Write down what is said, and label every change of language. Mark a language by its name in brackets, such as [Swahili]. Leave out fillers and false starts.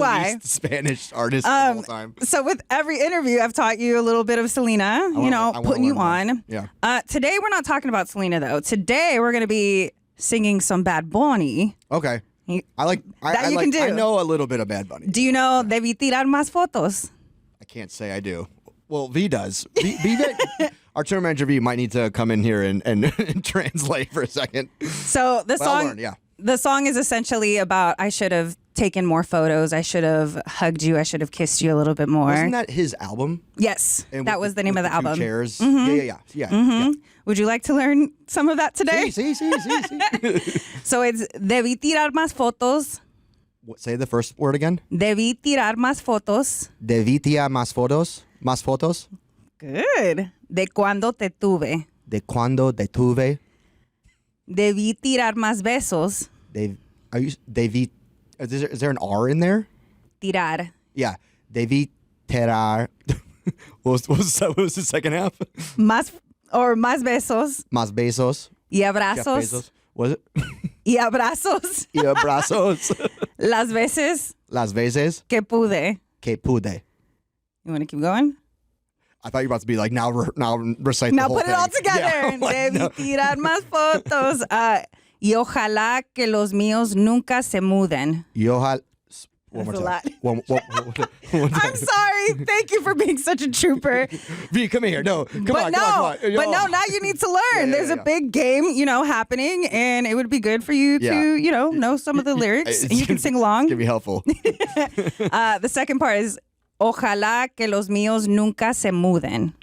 [English] why. least Spanish artist of all time. So with every interview, I've taught you a little bit of Selena, putting you on. Yeah. Today, we're not talking about Selena, though. Today, we're going to be singing some Bad Bunny. Okay. I can do. I know a little bit of Bad Bunny. Do you know Debí tirar más fotos? I can't say I do. Well, V does. Our tour manager V might need to come in here and translate for a second. So the song is essentially about I should have taken more photos. I should have hugged you. I should have kissed you a little bit more. Wasn't that his album? Yes, that was the name of the album. Chairs. Mm-hmm. Yeah. Would you like to learn some of that today? [Spanish] Sí. [English] So it's Debí tirar más fotos. Say the first word again. [Spanish] Debí tirar más fotos. Debí tirar más fotos. Más fotos. Good. De cuando te tuve. De cuando te tuve. Debí tirar más besos. [English] Debí. Is there an R in there? [Spanish] Tirar. [English] Yeah. [Spanish] Debí tirar. [English] What was the second half? [Spanish] Más besos. Más besos. Y abrazos. [English] Bezos. Was it? [Spanish] Y abrazos. Y abrazos. Las veces. Que pude. Que pude. [English] You want to keep going? I thought you were about to be like, now recite the whole thing. Now put it all together. Yeah, [Spanish] Debí tirar más fotos. Y ojalá que los míos nunca se muden. Y ojalá... [English] That's a lot. I'm sorry. Thank you for being such a trooper. V, come here. No, come on. But no, now you need to learn. There's a big game, happening, and it would be good for you to, know some of the lyrics, and you can sing along. It's going to be helpful. The second part is, [Spanish] ojalá que los míos nunca se muden.